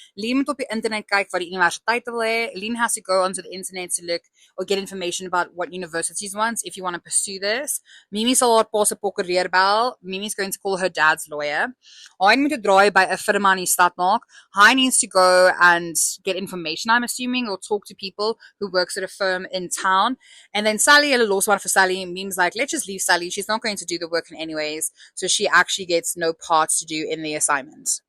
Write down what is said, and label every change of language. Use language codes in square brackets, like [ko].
[af] Lien moet op die internet kyk wat die universiteit wil hê. [en] Lien has to go onto the internet to look or get information about what universities want if you want to pursue this. [af] Mimi sal haar pa se prokureur bel. [en] Mimi's going to call her dad's lawyer. [af] Hy moet 'n draai by 'n firma in die stad maak. [en] Hy needs to go and get information, I'm assuming, or talk to people who works at a firm in town. And then Sally, [af] hulle los maar vir Sally. [en] Mimi's like, let's just leave Sally. She's not going to do the work in anyways. So she actually gets no parts to do in the assignment.